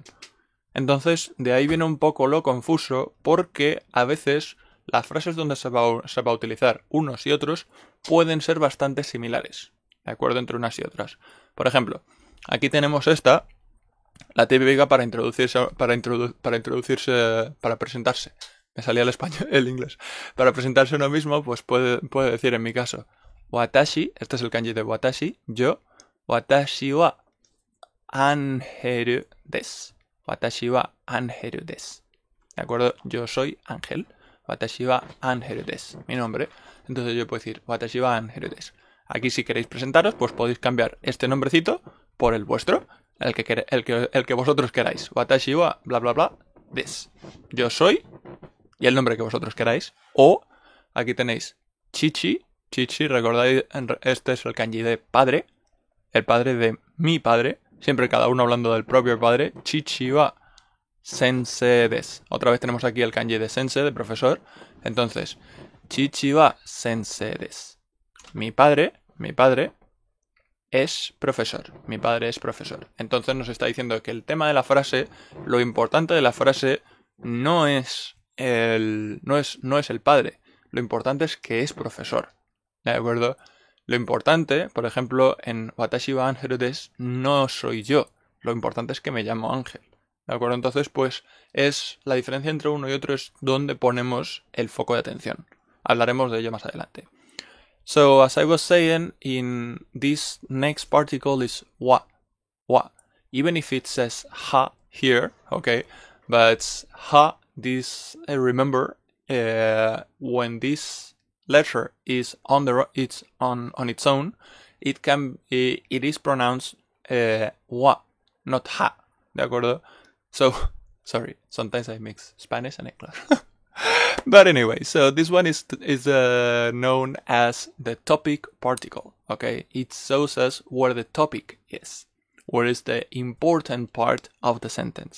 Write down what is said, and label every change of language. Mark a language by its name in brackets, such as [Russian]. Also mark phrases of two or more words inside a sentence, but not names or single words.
[Spanish] Entonces, de ahí viene un poco lo confuso, porque a veces las frases donde se va a utilizar unos y otros pueden ser bastante similares, ¿de acuerdo? Entre unas y otras. Por ejemplo, aquí tenemos esta, la típica para presentarse. Me salía el inglés. Para presentarse uno mismo, pues puede decir en mi caso, watashi, este es el kanji de watashi, yo, [Japanese] 私はアンゲルです. 私はアンゲルです. [Spanish] ¿De acuerdo? Yo soy Ángel. [Japanese] 私はアンゲルです. [Spanish] Mi nombre. Entonces yo puedo decir [Japanese] 私はアンゲルです. [Spanish] Aquí si queréis presentaros, pues podéis cambiar este nombrecito por el vuestro. El que vosotros queráis. [Japanese] 私はブラブラブラです. [Spanish] Yo soy y el nombre que vosotros queráis. O aquí tenéis Chichi. Chichi, recordáis, este es el kanji de padre. El padre de mi padre. Siempre cada uno hablando del propio padre. [Japanese] 父は先生です. [Spanish] Otra vez tenemos aquí el kanji de sensei, de profesor. [Japanese] Entonces, 父は先生です. [Spanish] Mi padre es profesor. Mi padre es profesor. Entonces nos está diciendo que el tema de la frase, lo importante de la frase no es el padre. Lo importante es que es profesor. ¿De acuerdo? Lo importante, por ejemplo, en [Japanese] 私はアンゲルです, [Spanish] no soy yo. Lo importante es que me llamo Ángel. ¿De acuerdo? Entonces, pues, es la diferencia entre uno y otro es donde ponemos el foco de atención. Hablaremos de ello más adelante. [English] So, as I was saying, in this next particle is wa. Even if it says ha here, okay, but ha, remember, when this letter is on its own, it is pronounced wa, not ha, [Spanish] ¿de acuerdo? [English] So, sorry, sometimes I mix Spanish and English. But anyway, so this one is known as the topic particle, okay? It shows us where the topic is. where is the important part of the sentence.